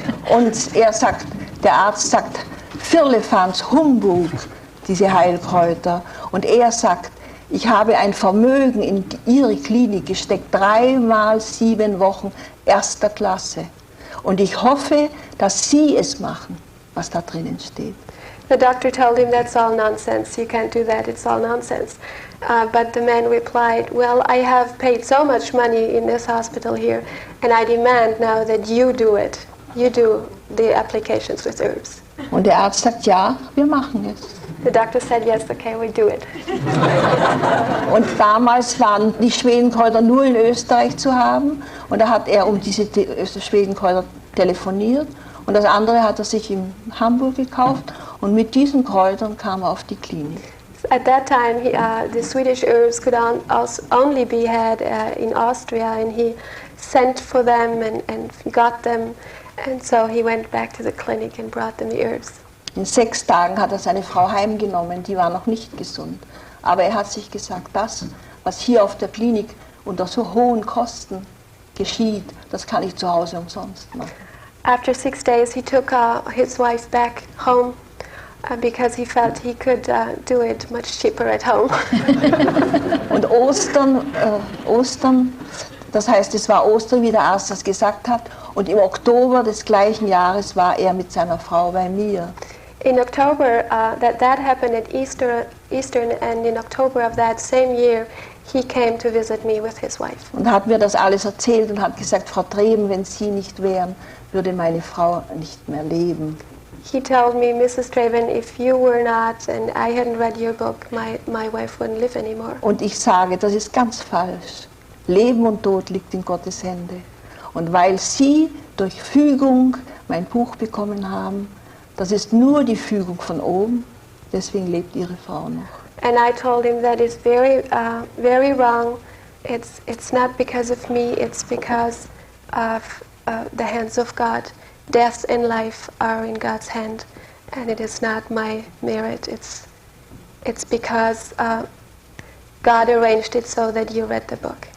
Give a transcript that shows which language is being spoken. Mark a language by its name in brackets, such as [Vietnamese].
[German] Und der Arzt sagt, Firlefanz, Humbug, diese Heilkräuter. Und er sagt, ich habe ein Vermögen in Ihre Klinik gesteckt, 3 mal 7 Wochen, 1. Klasse. Und ich hoffe, dass Sie es machen, was da drinnen steht. [English] The doctor told him, that's all nonsense, you can't do that, it's all nonsense. But the man replied, well, I have paid so much money in this hospital here, and I demand now that you do it. You do the applications with herbs. [German] Und der Arzt sagt, ja, wir machen es. [English] The doctor said, yes, okay, we do it. [German] Und damals waren die Schwedenkräuter nur in Österreich zu haben. Und da hat er um diese Schwedenkräuter telefoniert. Und das andere hat er sich in Hamburg gekauft. Und mit diesen Kräutern kam er auf die Klinik. [English] At that time, the Swedish herbs could only be had in Austria, and he sent for them and got them. And so he went back to the clinic and brought them the herbs. [German] In 6 Tagen hat er seine Frau heimgenommen, die war noch nicht gesund. Aber er hat sich gesagt, das, was hier auf der Klinik unter so hohen Kosten geschieht, das kann ich zu Hause umsonst machen. [English] After 6 days, he took his wife back home because he felt he could do it much cheaper at home. [German] Und Ostern, das heißt, es war Ostern, wie der Arzt das gesagt hat, und im Oktober des gleichen Jahres war er mit seiner Frau bei mir. [English] In October, that happened at Easter, and in October of that same year, he came to visit me with his wife. [German] Und hat mir das alles erzählt und hat gesagt, Frau Treben, wenn Sie nicht wären, würde meine Frau nicht mehr leben. [English] He told me, Mrs. Treben, if you were not and I hadn't read your book, my wife wouldn't live anymore. [German] Und ich sage, das ist ganz falsch. Leben und Tod liegt in Gottes Hände. Und weil Sie durch Fügung mein Buch bekommen haben, das ist nur die Fügung von oben, deswegen lebt Ihre Frau noch. [English] And I told him that is very wrong. It's not because of me, it's because of the hands of God. Death and life are in God's hand, and it is not my merit. It's because God arranged it so that you read the book.